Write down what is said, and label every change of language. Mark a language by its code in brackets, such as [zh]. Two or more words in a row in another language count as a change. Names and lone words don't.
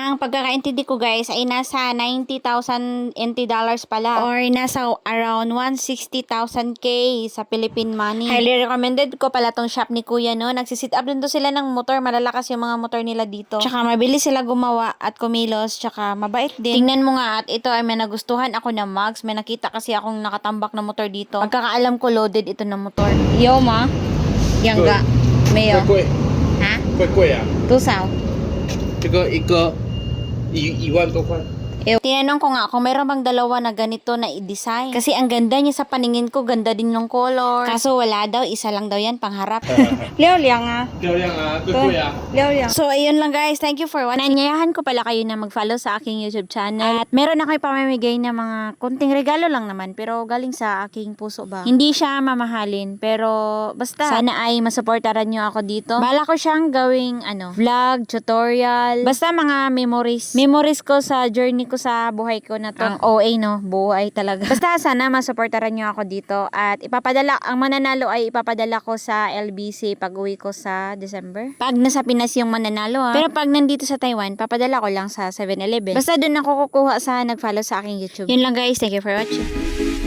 [tl] Ang pagkakaintindi ko guys ay nasa 90,000 NT dollars pala or nasa around 160,000 K sa [en] Philippine money. Highly recommended [tl] ko pala tong shop ni kuya, no? Nagsisit up din to sila ng motor. Malalakas yung mga motor nila dito. Tsaka mabilis sila gumawa at kumilos. Tsaka mabait din. Tingnan mo nga at ito ay may nagustuhan ako na mugs. May nakita kasi akong nakatambak na motor dito. Pagkakaalam ko loaded ito na motor. [zh] 有吗？两个没有会贵，啊？会贵啊！多少？这个一个一万多块。 [tl] Tinanong ko nga kung meron bang dalawa na ganito na i-design. Kasi ang ganda niya sa paningin ko, ganda din ng color. Kaso wala daw, isa lang daw yan, pangharap. [zh] 6 两啊，漂亮啊，贵贵啊！ 6两。 [tl] So, ayun lang guys. [en] Thank you for watching. [tl] Nanyayahan ko pala kayo na mag-follow sa aking YouTube channel. At meron ako ipamimigay na mga kunting regalo lang naman. Pero galing sa aking puso ba. Hindi siya mamahalin. Pero basta, sana ay masuportaran nyo ako dito. Bala ko siyang gawing vlog, tutorial. Basta mga memories. Memories ko sa journey ko sa buhay ko na to. Ang OA, no? Buhay talaga. Basta sana masuportaran nyo ako dito. At ang mananalo ay ipapadala ko sa LBC pag uwi ko sa December. Pag nasa Pinas yung mananalo, ha. Pero pag nandito sa Taiwan, papadala ko lang sa 7-Eleven. Basta doon ako kukuha sa nag-follow sa aking YouTube. Yun lang guys. [en] Thank you for watching.